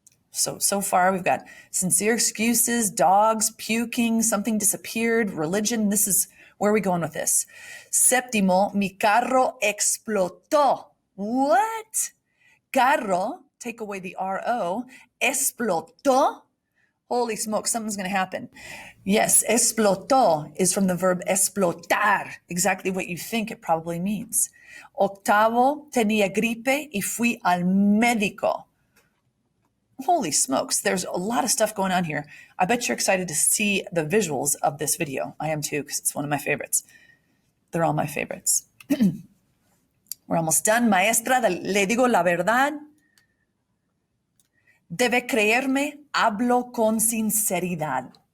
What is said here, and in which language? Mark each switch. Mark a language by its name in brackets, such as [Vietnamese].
[English] So far we've got sincere excuses, dogs, puking, something disappeared, religion. This is where are we going with this? [Spanish] Séptimo, mi carro explotó. [English] What? Carro, take away the R-O, explotó. Holy smoke, something's going to happen. Yes, explotó is from the verb explotar, exactly what you think it probably means. [Spanish] Octavo, tenía gripe y fui al médico. [English] Holy smokes, there's a lot of stuff going on here. I bet you're excited to see the visuals of this video. I am too, because it's one of my favorites. They're all my favorites. We're almost done. [Spanish] Maestra, le digo la verdad. Debe creerme, hablo con sinceridad.